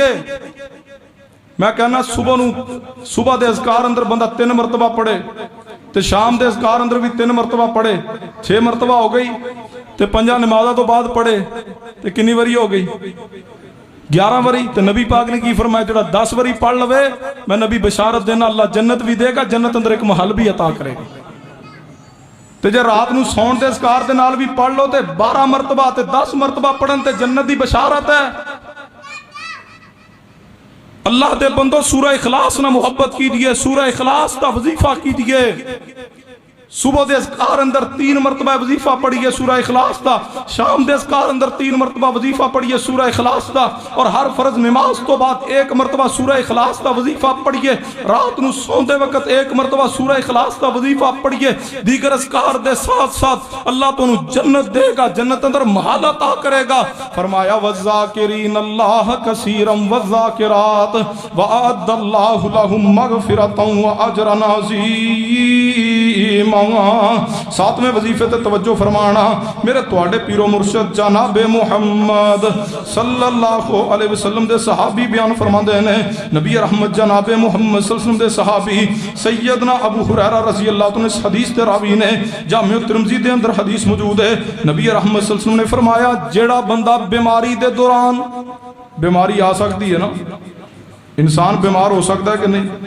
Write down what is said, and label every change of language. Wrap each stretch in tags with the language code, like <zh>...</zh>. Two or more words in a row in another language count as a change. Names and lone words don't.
<pa>میں کہنا صبح دے اذکار اندر بندہ 3 مرتبہ پڑھے، تے شام دے اذکار اندر بھی 3 مرتبہ پڑھے، 6 مرتبہ ہو گئی، تے 5 نمازہ تو بعد پڑھے، تے کنی وری ہو گئی؟ 11 وری۔ تے نبی پاک نے کی فرمایا جڑا 10 وری پڑھ لوے، میں نبی بشارت دینا اللہ جنت بھی دے گا، جنت اندر ایک محل بھی عطا کرے گا۔ تے جے رات نو سون دے اذکار دے نال بھی پڑھ لو تے 12 مرتبہ تے 10 مرتبہ پڑھن تے جنت دی بشارت ہے۔ اللہ دے بندو سورہ اخلاص نہ محبت کیجئے، سورہ اخلاص دا وظیفہ کیجئے۔ صبح دے اذکار اندر 3 مرتبہ وظیفہ پڑھئے سورہ اخلاص دا، شام دے اذکار اندر 3 مرتبہ وظیفہ پڑھئے سورہ اخلاص دا، اور ہر فرض نماز تو بعد 1 مرتبہ سورہ اخلاص دا وظیفہ پڑھئے، رات نو سوندے وقت 1 مرتبہ سورہ اخلاص دا وظیفہ پڑھئے۔ دیگر اذکار دے ساتھ ساتھ اللہ تو جنت دے گا، جنت اندر محل عطا کرے گا۔</pa> <ar>فرمایا والذاکرین اللہ کثیرا والذاکرات وَأَعَدَّ اللَّهُ لَهُم مَغْفِرَةً وَأَجْرًا عَظِیمًا۔</ar> <pa>ساتویں وظیفے تے توجہ فرمانا، میرے تواڈے پیرو مرشد جناب محمد صلی اللہ علیہ وسلم دے صحابی بیان فرماندے نے، نبی رحمت جناب محمد صلی اللہ علیہ وسلم دے صحابی سیدنا ابو ہریرہ رضی اللہ عنہ اس حدیث دے راوی نے، جامع ترمذی دے اندر حدیث موجود ہے، نبی رحمت صلی اللہ علیہ وسلم نے فرمایا جیڑا بندہ بیماری دے دوران،</pa> <ur>بیماری آ سکتی ہے نا، انسان بیمار ہو سکتا ہے کہ نہیں؟</ur>